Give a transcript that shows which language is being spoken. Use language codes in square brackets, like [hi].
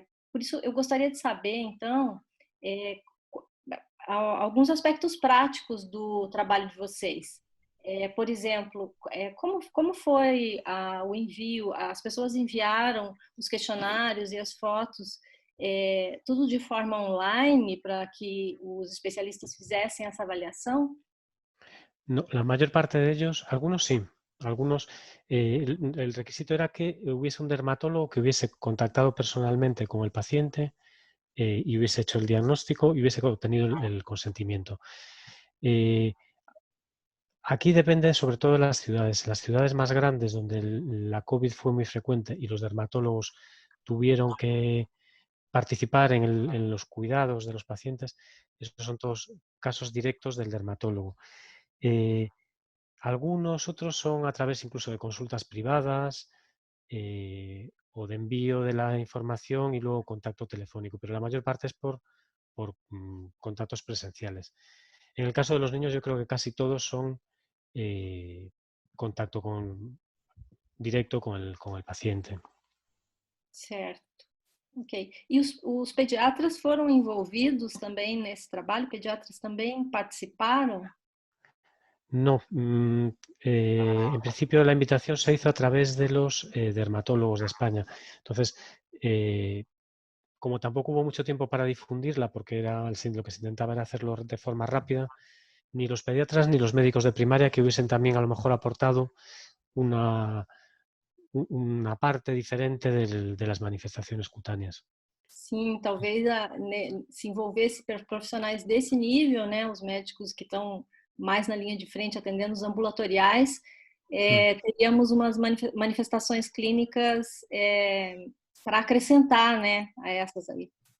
[pt] Por isso eu gostaria de saber, então, alguns aspectos práticos do trabalho de vocês. Por exemplo, como foi o envio? As pessoas enviaram os questionários e as fotos, tudo de forma online para que os especialistas fizessem essa avaliação? [es] No, la mayor parte de ellos, algunos sí. Algunos, el requisito era que hubiese un dermatólogo que hubiese contactado personalmente con el paciente y hubiese hecho el diagnóstico y hubiese obtenido el consentimiento. Aquí depende sobre todo de las ciudades. En las ciudades más grandes donde la COVID fue muy frecuente y los dermatólogos tuvieron que participar en los cuidados de los pacientes, estos son todos casos directos del dermatólogo. Algunos otros son a través incluso de consultas privadas o de envío de la información y luego contacto telefónico, pero la mayor parte es por contactos presenciales. En el caso de los niños yo creo que casi todos son contacto directo con el paciente. [pt] Certo. Ok. E os pediatras foram envolvidos também nesse trabalho? Pediatras também participaram? [es] No, en principio la invitación se hizo a través de los dermatólogos de España. Entonces, como tampoco hubo mucho tiempo para difundirla, porque lo que se intentaba era hacerlo de forma rápida, ni los pediatras ni los médicos de primaria que hubiesen también a lo mejor aportado una parte diferente de las manifestaciones cutáneas. [pt] Sim, talvez se envolvesse profissionais desse nível, né, os médicos que estão mais na linha de frente atendendo os ambulatoriais, teríamos umas manifestações clínicas para acrescentar, né, a essas aí.